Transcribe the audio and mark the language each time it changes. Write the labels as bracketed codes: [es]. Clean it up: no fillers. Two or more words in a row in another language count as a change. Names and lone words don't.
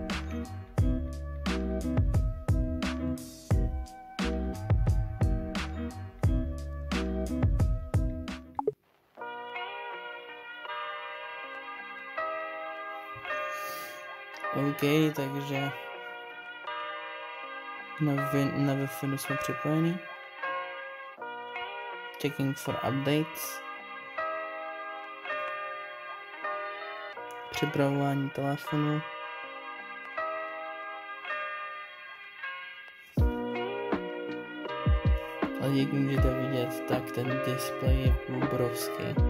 [cs] OK, takže na Wi-Fi jsme připojeni. [en] Checking for updates. [cs] Připravování telefonu. Ale jak můžete vidět, tak ten displej je obrovský.